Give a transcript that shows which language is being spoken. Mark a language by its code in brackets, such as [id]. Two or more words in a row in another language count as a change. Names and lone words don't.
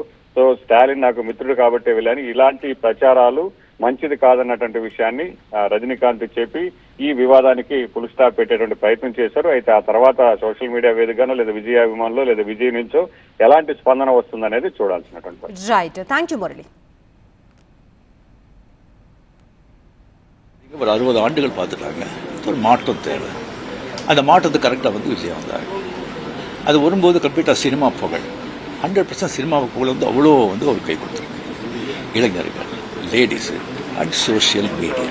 [te] సో స్టాలిన్ నాకు మిత్రుడు కాబట్టి వెళ్ళని ఇలాంటి ప్రచారాలు మంచిది కాదన్నటువంటి విషయాన్ని రజనీకాంత్ చెప్పి ఈ వివాదానికి ఫుల్ స్టాప్ పెట్టేటువంటి ప్రయత్నం చేశారు. అయితే ఆ తర్వాత సోషల్ మీడియా వేదికగానో లేదా విజయ్ అభిమానులు లేదా విజయ్ నుంచో ఎలాంటి స్పందన వస్తుందనేది చూడాల్సినటువంటి [en] Right. Thank you మురళి. [ta] ஒரு 60 ஆண்டுகள் பார்த்துட்டாங்க. ஒரு மாற்றம் தேவை. அந்த மாற்றத்துக்கு கரெக்டாக வந்து விஜய் வந்தார். அது வரும்போது கம்ப்ளீட்டாக சினிமா புகழ். 100% சினிமா புகழ் வந்து அவ்வளோ வந்து அவர் கை கொடுத்துருக்கு. இளைஞர்கள், [en] ladies and social media.